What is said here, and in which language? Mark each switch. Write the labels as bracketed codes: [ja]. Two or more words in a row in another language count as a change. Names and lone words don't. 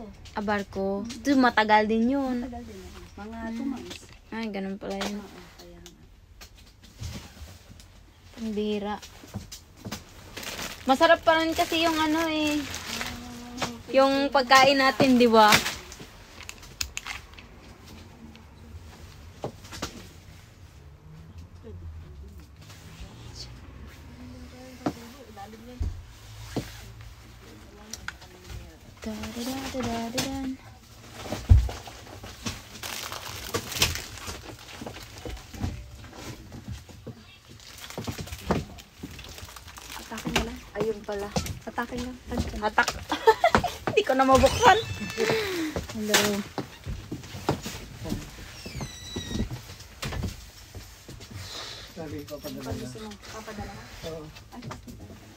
[tl] Barko. So, matagal din yun. Tagal din yan. Mga 2 months. Ay, ganun pala yun. Oo, kaya nga. Ang bihira. Masarap pa rin kasi yung yung pagkain natin, di ba? Da-da-da-da-da-da. Atakin na lang. Ayun pala. Atakin lang. Hatak. Hindi ko na mabuksan. Hello. Sabi ko pa Ano gusto mo? Papadala ka? Oo. Ay, papadala.